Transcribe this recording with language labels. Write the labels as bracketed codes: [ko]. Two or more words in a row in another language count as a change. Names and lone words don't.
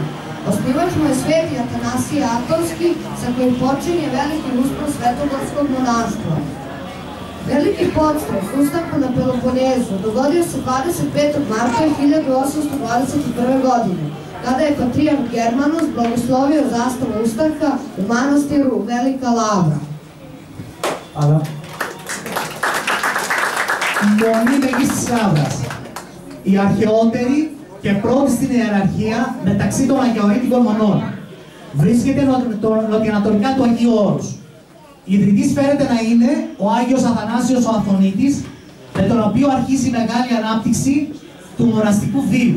[sr] Osnivač mu je sveti Atanasije Atonski, sa kojim počinje veliki uspon svetogorskog monaštva. Veliki podstrek ustanka na Peloponezu dogodio se 25. marta 1821. godine, kada je patrijarh Germanus blagoslovio zastavu ustanka u manastiru Velika Lavra. Hvala. [el] Μονή Μεγίστης Λαύρας. Η αρχαιότερη και πρώτη στην ιεραρχία μεταξύ των αγιορείτικων μονών. Βρίσκεται νοτιοανατολικά του Αγίου Όρους. Η ιδρυτής φέρεται να είναι ο Άγιος Αθανάσιος ο Αθωνίτης, με τον οποίο αρχίζει η μεγάλη ανάπτυξη του μοναστικού βίου.